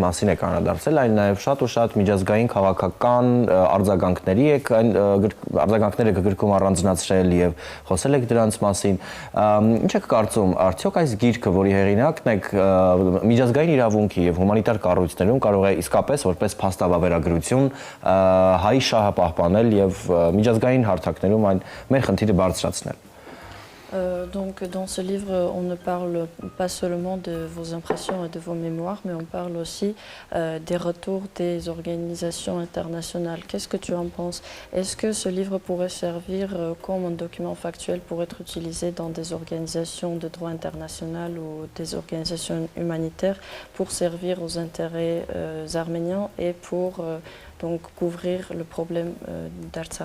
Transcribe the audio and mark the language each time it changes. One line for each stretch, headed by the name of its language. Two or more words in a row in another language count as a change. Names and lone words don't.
Armenian: մասին եք անդրադարձել, այլ նաեւ շատ ու շատ միջազգային քաղաքական արձագանքների եք արձագանքները գրքում առանձնացրել եւ խոսել եք դրանց մասին։ Ինչ եք կարծում, արդյոք այս գիրքը, որի հեղինակն եք, միջազգային իրավունքի եւ հումանիտար կառույցներում կարող է իսկապես որպես փաստավավերագրություն հայ շահը պահպանել եւ միջազգային հարթակներում այն մեր խնդիրը բարձրացնել։
French: Donc dans ce livre, on ne parle pas seulement de vos impressions et de vos mémoires, mais on parle aussi des retours des organisations internationales. Qu'est-ce que tu en penses? Est-ce que ce livre pourrait servir comme un document factuel pour être utilisé dans des organisations de droit international ou des organisations humanitaires pour servir aux intérêts arméniens et pour donc couvrir le problème d'Artsakh?